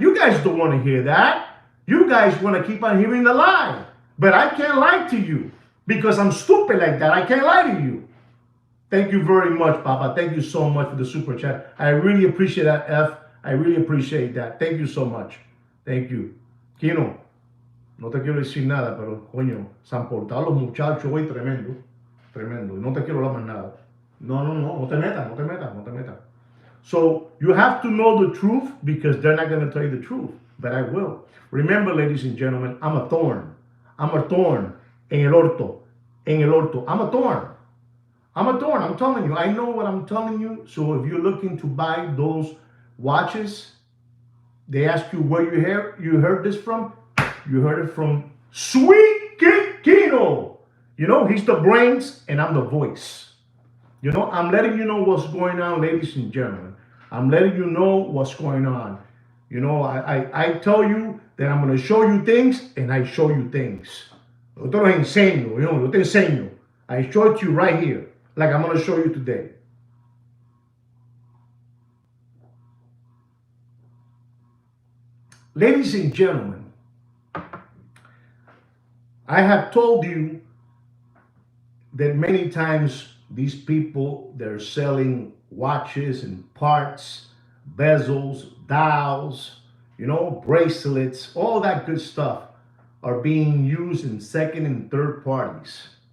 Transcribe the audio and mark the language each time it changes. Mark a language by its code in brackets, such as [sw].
[en] You guys don't want to hear that. You guys want to keep on hearing the lie. But I can't lie to you because I'm stupid like that. I can't lie to you. Thank you very much, Papa. Thank you so much for the super chat. I really appreciate that, F. I really appreciate that. Thank you so much. Thank you. [es] Kino, no te quiero decir nada, pero coño, se han portado los muchachos hoy tremendo. Tremendo. Y no te quiero hablar más nada. No te metas, no te metas, no te metas. [en] So you have to know the truth because they're not going to tell you the truth, but I will. Remember, ladies and gentlemen, I'm a thorn. I'm a thorn [es] en el orto. En el orto. [en] I'm a thorn. I'm a thorn. I'm telling you. I know what I'm telling you. So if you're looking to buy those watches, they ask you where you heard this from. You heard it from Sweet Kino. He's the brains and I'm the voice. I'm letting you know what's going on, ladies and gentlemen. I'm letting you know what's going on. I tell you that I'm going to show you things, and I show you things. [es] Yo te lo enseño, yo te enseño. [en] I show it to you right here, like I'm going to show you today. Ladies and gentlemen, I have told you that many times these people, they're selling watches and parts, bezels, dials, bracelets, all that good stuff are being used in second and third parties.